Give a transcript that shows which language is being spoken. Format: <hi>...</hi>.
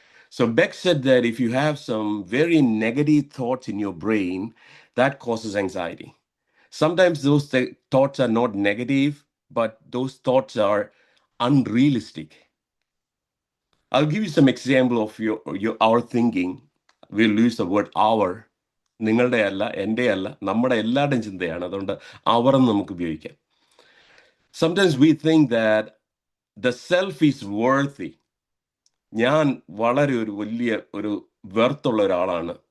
<en>So Beck said that if you have some very negative thoughts in your brain, that causes anxiety. Sometimes those thoughts are not negative, but those thoughts are unrealistic. I'll give you some example of our thinking. We'll use the word our.</en> <ml>നിങ്ങളുടെ അല്ല, എൻ്റെ അല്ല, നമ്മുടെ എല്ലാവരുടെയും ചിന്തയാണ്. അതുകൊണ്ട് അവർ എന്ന് നമുക്ക് ഉപയോഗിക്കാം.</ml> <en>Sometimes we think that the self is worthy.</en> <ml>ഞാൻ വളരെ ഒരു വലിയ ഒരു വെർത്തുള്ള ഒരാളാണ്.</ml>